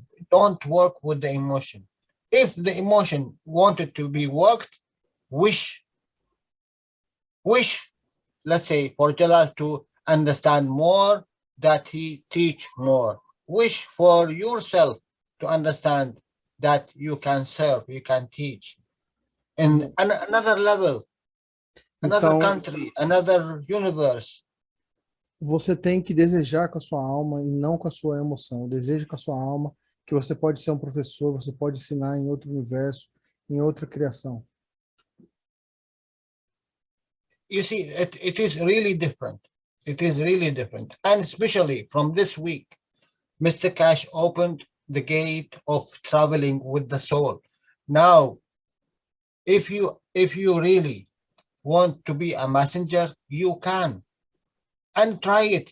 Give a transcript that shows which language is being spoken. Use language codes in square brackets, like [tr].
[en] Don't work with the emotion. If the emotion wanted to be worked, wish, let's say, for Jalal to understand more, that he teach more. Wish for yourself to understand that you can serve, you can teach. In another level, another country, another universe. [pt] Você tem que desejar com a sua alma e não com a sua emoção. Deseje com a sua alma que você pode ser um professor, você pode ensinar em outro universo, em outra criação. [en] You see, it is really different. It is really different. And especially from this week, Mr. Cash opened the gate of traveling with the soul. Now, if you really want to be a messenger, you can. And try it.